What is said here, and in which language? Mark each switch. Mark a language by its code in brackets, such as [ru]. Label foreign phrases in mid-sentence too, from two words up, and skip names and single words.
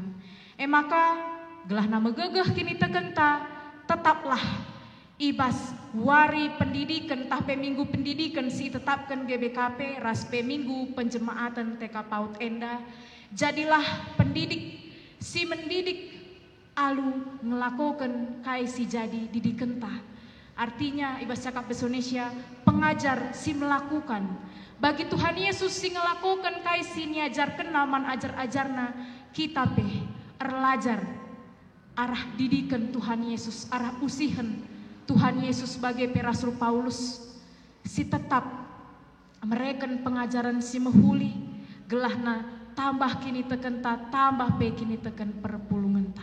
[btx] Maka gelahna megegeh kini tegenta tetaplah ibas wari pendidikan tahpe minggu pendidikan si tetapkan GBKP raspe minggu penjemaatan TK PAUD enda. Jadilah pendidik, si mendidik alu ngelakukan kai si jadi didiken ta. Artinya ibas cakap bahasa Indonesia, pengajar si melakukan. Bagi Tuhan Yesus si ngelakukan kai si niajar kenaman ajar-ajarna, kita erlajar arah didikan Tuhan Yesus, arah usihan Tuhan Yesus sebagai Rasul Paulus si tetap mereken pengajaran si mehuli gelahna tambah kini teken ta, tambah kini teken perpulungan ta.